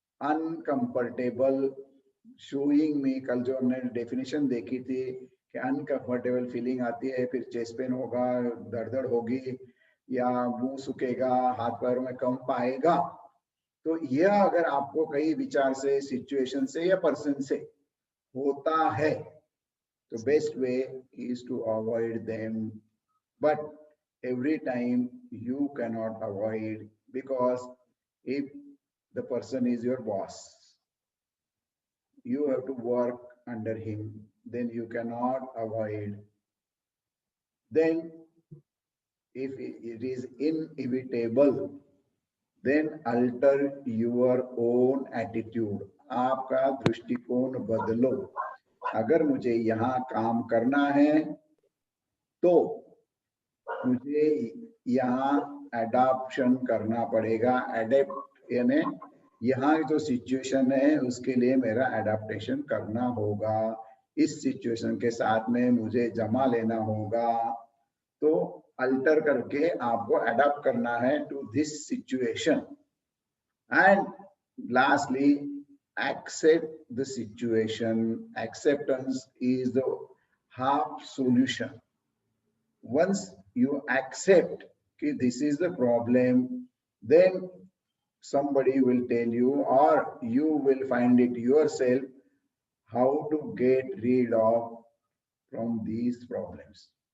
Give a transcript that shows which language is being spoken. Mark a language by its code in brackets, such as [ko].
[hi] Uncomfortable, showing मी, कल जो हमने डेफिनेशन देखी थी कि अनकंफर्टेबल फीलिंग आती है, फिर चेस्ट पेन होगा, दर्द होगी, या मुंह सूखेगा, हाथ पैरों में कंप आएगा, तो यह अगर आपको कई विचार से, सिचुएशन से या पर्सन से होता है तो [en] Best way is to avoid them. But every time you can not avoid, because if the person is your boss, you have to work under him, then you cannot avoid. Then if it is inevitable, then alter your own attitude, [hi] आपका दृष्टिकोण बदलो। अगर मुझे यहाँ काम करना है तो मुझे यहाँ एडाप्शन करना पड़ेगा। एडेप्ट यानी यहाँ जो सिचुएशन है उसके लिए मेरा एडाप्टेशन करना होगा, इस सिचुएशन के साथ में मुझे जमा लेना होगा। तो अल्टर करके आपको एडाप्ट करना है to this situation. [en] And lastly, accept the situation. Acceptance is the half solution. Once you accept कि this is the problem, then somebody will tell you or you will find it yourself how to get rid of from these problems.